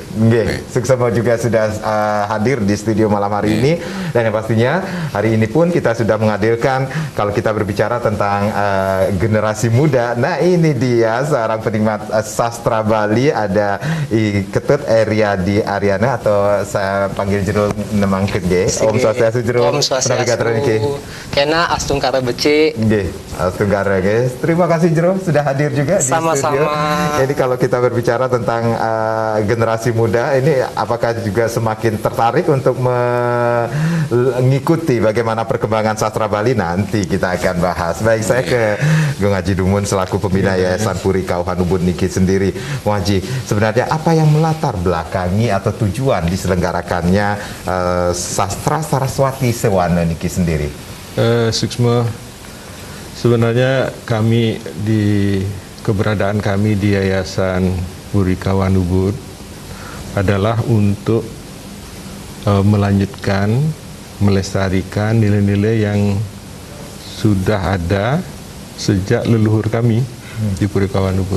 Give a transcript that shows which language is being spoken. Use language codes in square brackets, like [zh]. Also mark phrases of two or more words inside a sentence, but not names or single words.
[id] Sukses juga sudah hadir di studio malam hari ini, dan yang pastinya hari ini pun kita sudah menghadirkan, kalau kita berbicara tentang generasi muda, nah ini dia seorang penikmat sastra Bali, ada Ketut Eriadi Ariana atau saya panggil jero Nemang Kedge. [ban] Om Swastiastu jero. Om Swastiastu. Kena Astungkara Beci. Nggih, Astungkara guys. [id] Terima kasih jero sudah hadir juga di studio. Jadi kalau kita berbicara tentang generasi muda ini, apakah juga semakin tertarik untuk mengikuti bagaimana perkembangan sastra Bali? Nanti kita akan bahas. Baik, saya ke Gung Haji Dumun selaku pembina Yayasan Puri Kauhan Ubud niki sendiri. Gung Haji, sebenarnya apa yang melatar belakangi atau tujuan diselenggarakannya Sastra Saraswati Sewana niki sendiri? Suksma, sebenarnya kami keberadaan kami di Yayasan Puri Kauhan Ubud adalah untuk melanjutkan, melestarikan nilai-nilai yang sudah ada sejak leluhur kami di Puri Kauhan Ubud.